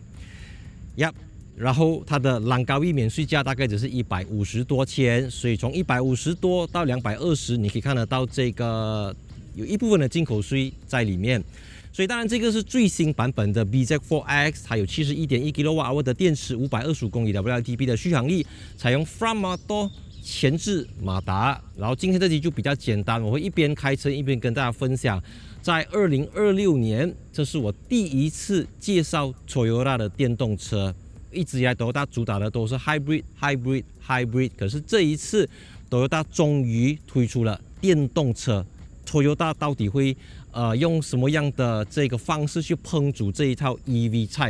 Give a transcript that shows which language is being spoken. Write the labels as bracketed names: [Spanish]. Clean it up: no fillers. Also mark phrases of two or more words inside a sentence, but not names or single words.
[Chinese] 然後它的朗高域免稅價大概只是150多千，所以從150多到220，你可以看得到這個有一部分的進口稅在裡面。所以當然這個是最新版本的 BZ4X， 它有71.1 kWh 的電池，525公里的 WLTP 的續航力，採用 [English] Front Motor [Chinese] 前置馬達。然後今天這集就比較簡單，我會一邊開車一邊跟大家分享。在2026年，這是我第一次介紹 Toyota 的電動車。一直以來 Toyota 主打的都是 Hybrid， 可是這一次 Toyota 終於推出了電動車。Toyota 到底會用什麼樣的這個方式去烹煮這一套 EV 菜？